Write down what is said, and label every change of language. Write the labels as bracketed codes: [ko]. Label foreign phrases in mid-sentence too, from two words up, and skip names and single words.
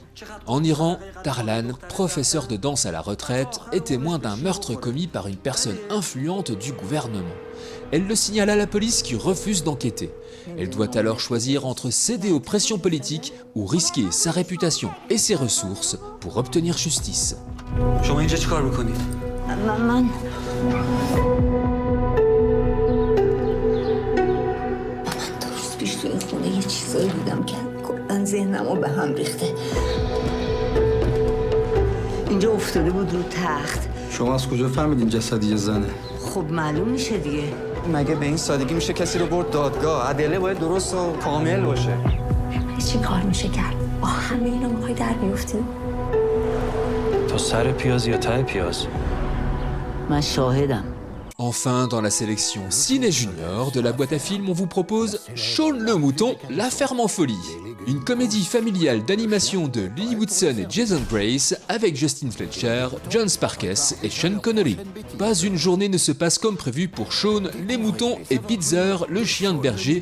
[fr] En Iran, Tarlan, professeur de danse à la retraite, est témoin d'un meurtre commis par une personne influente du gouvernement. Elle le signale à la police qui refuse d'enquêter. Elle doit alors choisir entre céder aux pressions politiques ou risquer sa réputation et ses ressources pour obtenir justice. [fa] تو این خونه یه چیزایی دیدم که کلاً ذهنمو به هم ریخته. اینجا افتاده بود رو تخت. شما از کجا فهمیدین جسد یه زنه؟ خب معلوم میشه دیگه. مگه به این سادگی میشه کسی رو برد دادگاه؟ ادله باید درست و کامل باشه. چی کار میشه کرد؟ با همه اینا میخوای در بیفتی؟ تو سر پیاز یا ته پیاز؟ من شاهدم. [fr] Enfin, dans la sélection Ciné Junior de la boîte à films, on vous propose Shaun le Mouton, la ferme en folie. Une comédie familiale d'animation de Lily Woodson et Jason Grace avec Justin Fletcher, John Sparkes et Sean Connery. Pas une journée ne se passe comme prévu pour Shaun, les moutons et Bitzer, le chien de berger.